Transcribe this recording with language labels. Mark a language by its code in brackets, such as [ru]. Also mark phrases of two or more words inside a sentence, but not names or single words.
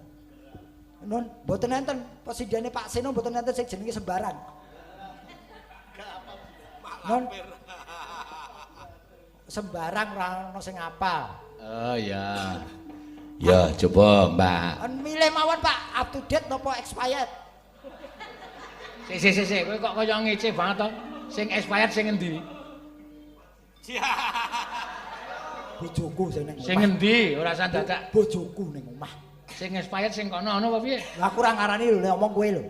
[jv] Nun, mboten enten presidennya Pak Seno mboten enten sing jenenge sembarang. Nun. Sembarang ora ono sing apal. Oh ya. Ya, coba, Mbak. Milih mawon Pak, [en] up to date napa expired? [jv] Sik, kowe kok kaya ngece banget to. Sing expired sing endi? Bojoku sing ning omah. Sing endi? Ora usah dadak. Bojoku ning omah. Sing expired sing kono ana apa piye? Lah aku ora ngarani lho nek omong kowe lho.